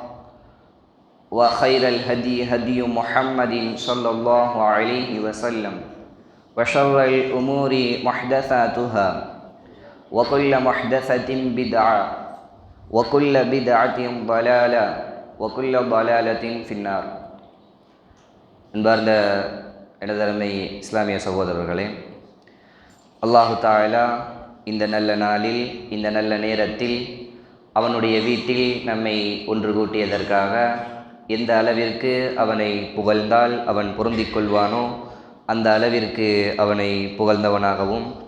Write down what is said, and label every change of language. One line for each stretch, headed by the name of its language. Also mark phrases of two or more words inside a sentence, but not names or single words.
Arabic: وخير الهدي هدي محمد صلى الله عليه وسلم وشر الأمور محدثاتها وكل محدثة بدعة وكل بدعة ضلالة وكل ضلالة في النار.
Tamil: அன்பார்ந்த எனதருமை இஸ்லாமிய சகோதரர்களே, அல்லாஹு தஆலா இந்த நல்ல நாளில் இந்த நல்ல நேரத்தில் அவனுடைய வீட்டில் நம்மை ஒன்று கூட்டியதற்காக எந்த அளவிற்கு அவனை புகழ்ந்தால் அவன் பொருந்திக் கொள்வானோ அந்த அளவிற்கு அவனை புகழ்ந்தவனாகவும்,